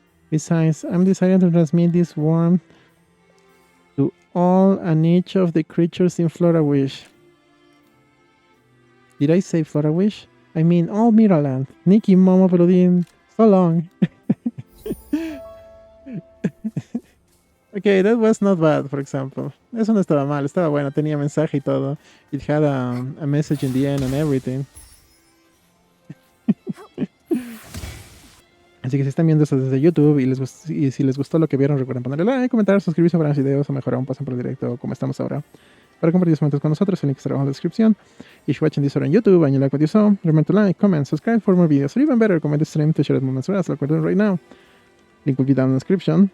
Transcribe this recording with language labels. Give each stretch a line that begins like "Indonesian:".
English: Besides, I'm deciding to transmit this warmth to all and each of the creatures in Florawish. Did I say Florawish? I mean all Miraland. Nikki, Momo, Peludin, so long. Okay, that was not bad, for example.
Spanish: Eso no estaba mal, estaba bueno, tenía mensaje y todo.
English: It had a message in the end and everything.
Spanish: Así que si están viendo esto desde YouTube y si les gustó lo que vieron, recuerden ponerle like, comentar, suscribirse para más videos o mejor aún pasen por el directo como estamos ahora. Para compartir sus momentos con nosotros, el link estará abajo en la descripción.
English: If you're watching this on YouTube and you like what you saw, remember to like, comment, subscribe for more videos, or even better, comment the stream to share the moments with us like we're doing right now. Link will be down in the description.